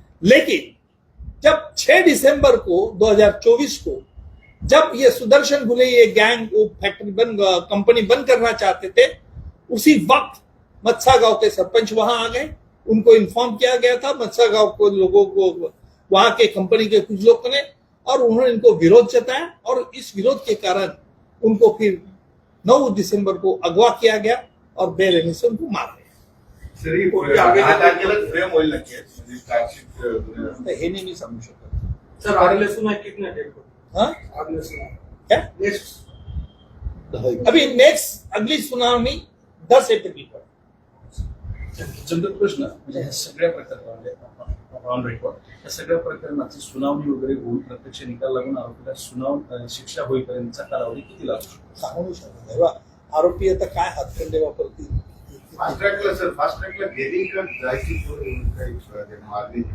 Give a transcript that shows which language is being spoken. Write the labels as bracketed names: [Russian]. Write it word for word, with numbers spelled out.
[Hindi] लेकिन जब छह दिसंबर को दो हजार चौबीस को जब ये सुदर्शन घुले ये गैंग वो फैक्ट्री बंद कंपनी बंद करना चाहते थे उसी वक्त मत्सा गांव के सरपंच वहां आ गए, उनको इन्फॉर्म किया गया था मत्सा गांव को लोगों को वहां के कंपनी के कुछ लोगों ने, और उन्होंने इनको विरोध जताया और इस विरोध के कारण उनको फिर नौ दिसंबर को अगवा किया गया और बेरहमी से उनको मार दिया. [Marathi] तरी कोणती आगे- दहा तारखेला फ्रेम होईल नक्की म्हणजे चार्जशीट, अं, आता हे नाही मी सांगू शकत. [Hindi] सर अगले सुना कितना डेट को हा अगले सुना क्या [English] next [Hindi] अभी नेक्स्ट अगली सुनावणी दस अप्रैल को. [Marathi] जनरल प्रश्न म्हणजे ह्या सगळ्या प्रकरणामध्ये ऑन रेकॉर्ड या सगळ्या प्रकरणाची सुनावणी वगैरे होऊन प्रत्यक्ष निकाल लागून आरोपीला सुनावणी शिक्षा होईपर्यंतचा कालावधी किती लागू शकतो? सांगू शकत नाही बा. आरोपी आता काय हातखंडे वापरतील फास्ट ट्रॅकला सर फास्ट ट्रॅकला गेरिंग जायची काही मागणी